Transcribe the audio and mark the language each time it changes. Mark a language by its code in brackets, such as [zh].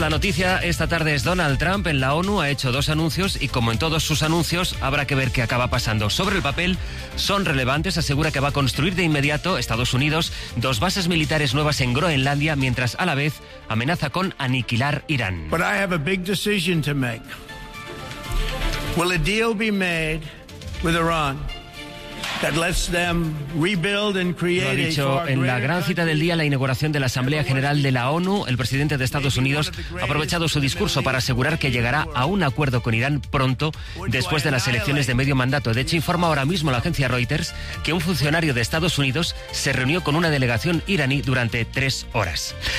[es] La noticia esta tarde es Donald Trump en la ONU ha hecho dos anuncios y como en todos sus anuncios habrá que ver qué acaba pasando. Sobre el papel son relevantes, asegura que va a construir de inmediato Estados Unidos dos bases militares nuevas en Groenlandia mientras a la vez amenaza con aniquilar Irán. [en] But I have a big decision to make. Will a deal be made with Iran? That lets them rebuild and create. [es] Lo ha dicho en la gran cita del día, la inauguración de la Asamblea General de la ONU. El presidente de Estados Unidos ha aprovechado su discurso para asegurar que llegará a un acuerdo con Irán pronto, después de las elecciones de medio mandato. De hecho, informa ahora mismo la agencia Reuters que un funcionario de Estados Unidos se reunió con una delegación iraní durante 3 horas.